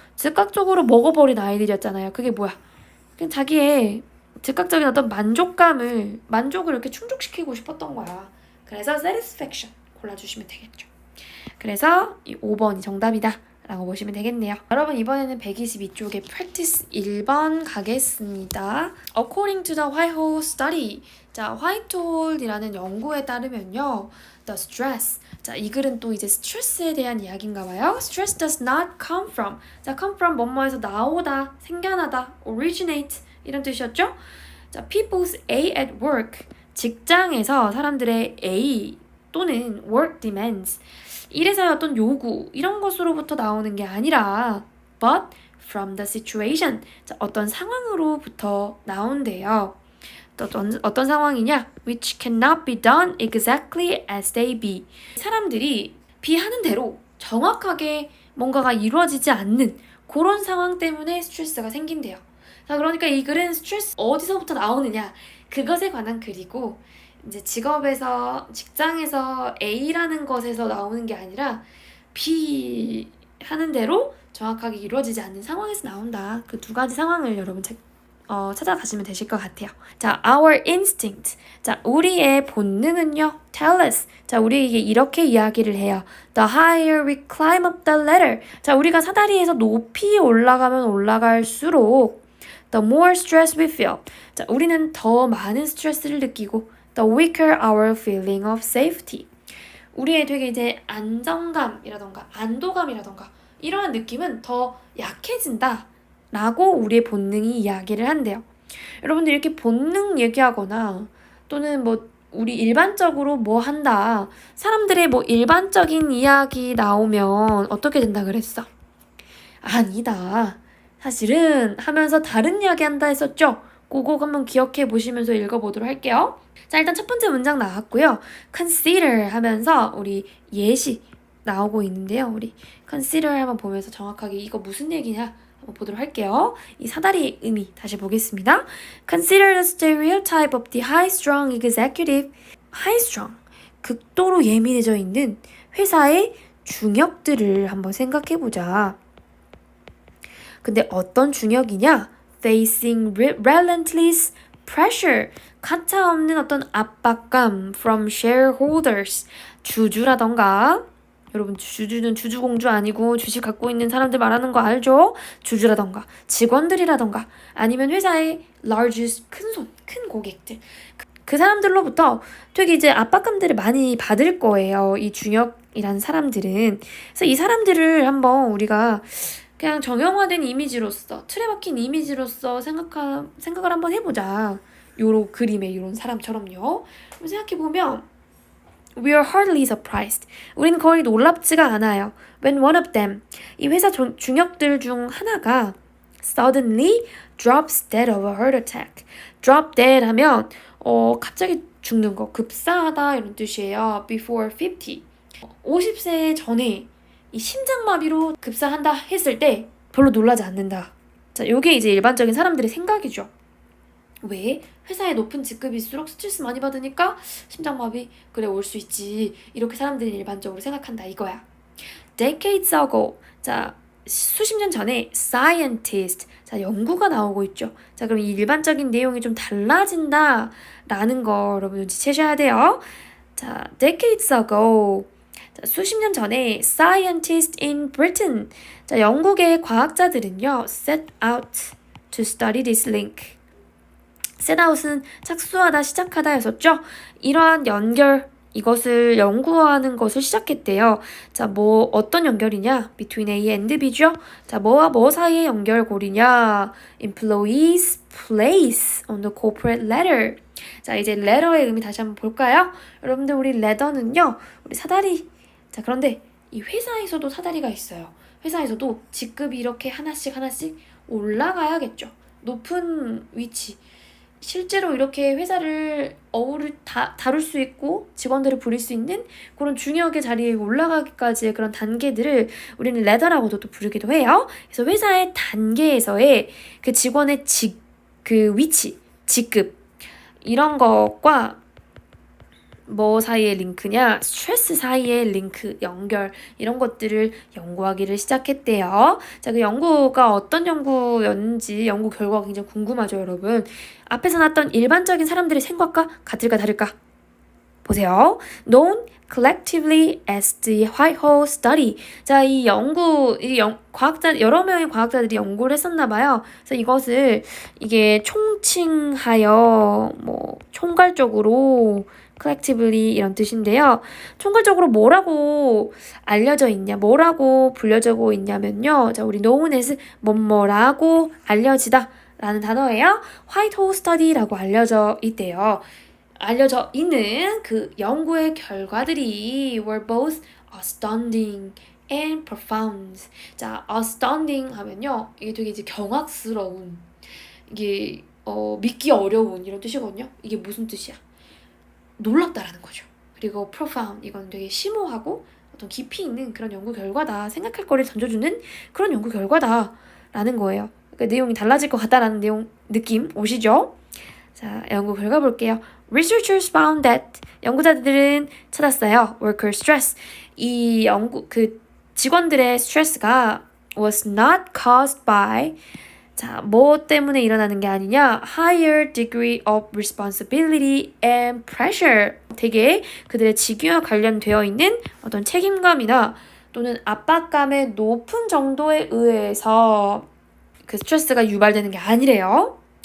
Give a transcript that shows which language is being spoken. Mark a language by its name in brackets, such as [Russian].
[Korean] 즉각적으로 먹어버린 아이들이었잖아요. 그게 뭐야? 그냥 자기의 즉각적인 어떤 만족을 이렇게 충족시키고 싶었던 거야. 그래서 satisfaction 골라주시면 되겠죠. 그래서 이 5번이 정답이다 라고 보시면 되겠네요. 여러분 이번에는 122쪽에 practice 1번 가겠습니다. [English] According to the Whitehall study. [Korean] 자, 화이트홀이라는 연구에 따르면요. [English] The stress. [Korean] 자, 이 글은 또 이제 스트레스에 대한 이야기인가 봐요. [English] Stress does not come from. [Korean] 자, come from 뭐뭐에서 나오다, 생겨나다, originate 이런 뜻이었죠? [English] 자, people's A at work. [Korean] 직장에서 사람들의 A 또는 [English] work demands. [Korean] 일에서의 어떤 요구 이런 것으로부터 나오는 게 아니라 [English] but from the situation. [Korean] 자, 어떤 상황으로부터 나온대요. 또 어떤 상황이냐? [English] which cannot be done exactly as they be. [Korean] 사람들이 비하는 대로 정확하게 뭔가가 이루어지지 않는 그런 상황 때문에 스트레스가 생긴대요. 자, 그러니까 이 글은 스트레스 어디서부터 나오느냐 그것에 관한 글이고 이제 직장에서 A라는 것에서 나오는 게 아니라 B 하는 대로 정확하게 이루어지지 않는 상황에서 나온다. 그 2가지 상황을 여러분 찾아가시면 되실 것 같아요. 자, [English] our instinct. [Korean] 자, 우리의 본능은요. [English] tell us. [Korean] 자, 우리에게 이렇게 이야기를 해요. [English] The higher we climb up the ladder. [Korean] 자, 우리가 사다리에서 높이 올라가면 올라갈수록 [English] the more stress we feel. 자, [Korean] 우리는 더 많은 스트레스를 느끼고 [English] the weaker our feeling of safety. [Korean] 우리의 되게 이제 안정감이라던가 안도감이라던가 이러한 느낌은 더 약해진다 라고 우리의 본능이 이야기를 한대요. 여러분들 이렇게 본능 얘기하거나 또는 뭐 우리 일반적으로 뭐 한다 사람들의 뭐 일반적인 이야기 나오면 어떻게 된다 그랬어? 아니다. 사실은 하면서 다른 이야기 한다 했었죠? 그거 한번 기억해 보시면서 읽어보도록 할게요. 자, 일단 첫 번째 문장 나왔고요. consider 하면서 우리 예시 나오고 있는데요. 우리 consider 한번 보면서 정확하게 이거 무슨 얘기냐 한번 보도록 할게요. 이 사다리의 의미 다시 보겠습니다. [English] Consider the stereotype of the high-strung executive. [Korean] high-strung, 극도로 예민해져 있는 회사의 중역들을 한번 생각해보자. 근데 어떤 중역이냐? [English] Facing relentless pressure, [Korean] 가차없는 어떤 압박감 [English] from shareholders, [Korean] 주주라던가, 여러분 주주는 주주공주 아니고 주식 갖고 있는 사람들 말하는 거 알죠? 주주라던가 직원들이라던가 아니면 회사의 largest, 큰 고객들, 그 사람들로부터 되게 이제 압박감들을 많이 받을 거예요. 이 중역이란 사람들은. 그래서 이 사람들을 한번 우리가 그냥 정형화된 이미지로서, 틀에 박힌 이미지로서 생각을 한번 해보자. 요런 그림의 요런 사람처럼요. 생각해보면 [English] We are hardly surprised. [Korean] 우리는 거의 놀랍지가 않아요. [English] When one of them, [Korean] 이 회사 중역들 중 하나가 [English] suddenly drops dead of a heart attack. [Korean] drop dead 하면 갑자기 죽는 거, 급사하다 이런 뜻이에요. [English] before 50. [Korean] 50세 전에 이 심장마비로 급사한다 했을 때 별로 놀라지 않는다. 자, 요게 이제 일반적인 사람들의 생각이죠. 왜? 회사에 높은 직급일수록 스트레스 많이 받으니까 심장마비 그래 올 수 있지. 이렇게 사람들이 일반적으로 생각한다 이거야. [English] Decades ago. [Korean] 자, 수십 년 전에 scientist. 자, 연구가 나오고 있죠. 자, 그럼 이 일반적인 내용이 좀 달라진다 라는 거 여러분 눈치채셔야 돼요. 자, [English] decades ago. [Korean] 자, 수십 년 전에 [English] scientists in Britain. [Korean] 자, 영국의 과학자들은요. [English] set out to study this link. [Korean] set out은 착수하다, 시작하다였었죠. 이러한 연결, 이것을 연구하는 것을 시작했대요. 자, 뭐 어떤 연결이냐? [English] Between A and B [Korean] 죠. 자, 뭐와 뭐 사이의 연결고리냐? [English] Employees place on the corporate ladder. [Korean] 자, 이제 letter의 의미 다시 한번 볼까요? 여러분들 우리 ladder는요. 우리 사다리. 자, 그런데 이 회사에서도 사다리가 있어요. 회사에서도 직급이 이렇게 하나씩 올라가야겠죠. 높은 위치. 실제로 이렇게 회사를 다룰 수 있고 직원들을 부릴 수 있는 그런 중역의 자리에 올라가기까지의 그런 단계들을 우리는 레더라고도 또 부르기도 해요. 그래서 회사의 단계에서의 그 직원의 그 위치, 직급 이런 것과 뭐 사이의 링크냐? 스트레스 사이의 링크, 연결 이런 것들을 연구하기를 시작했대요. 자, 그 연구가 어떤 연구였는지 연구 결과가 굉장히 궁금하죠, 여러분. 앞에서 나왔던 일반적인 사람들의 생각과 같을까 다를까? 보세요. [English] Known collectively as the Whitehall Study. [Korean] 자, 이 과학자, 여러 명의 과학자들이 연구를 했었나 봐요. 그래서 이것을 이게 총칭하여 총괄적으로 collectively 이런 뜻인데요. 총괄적으로 뭐라고 알려져 있냐, 뭐라고 불려지고 있냐면요. 자, 우리 known as 뭐뭐라고 알려지다 라는 단어예요. Whitehall Study라고 알려져 있대요. 알려져 있는 그 연구의 결과들이 [English] were both astounding and profound. [Korean] 자, astounding 하면요. 이게 되게 이제 경악스러운, 이게 믿기 어려운 이런 뜻이거든요. 이게 무슨 뜻이야? 놀랍다라는 거죠. 그리고 profound, 이건 되게 심오하고 어떤 깊이 있는 그런 연구 결과다. 생각할 거리를 던져주는 그런 연구 결과다라는 거예요. 그러니까 내용이 달라질 것 같다라는 느낌 오시죠? 자, 연구 결과 볼게요. [English] Researchers found that [Korean] 연구자들은 찾았어요. [English] Worker stress. [Korean] 이 직원들의 스트레스가 [English] was not caused by [Korean] 자, 뭐 때문에 일어나는 게 아니냐? [English] Higher degree of responsibility and pressure. [Korean] 되게 그들의 직위와 관련되어 있는 어떤 책임감이나 또는 압박감의 높은 정도에 의해서 그 스트레스가 유발되는 게 아니래요.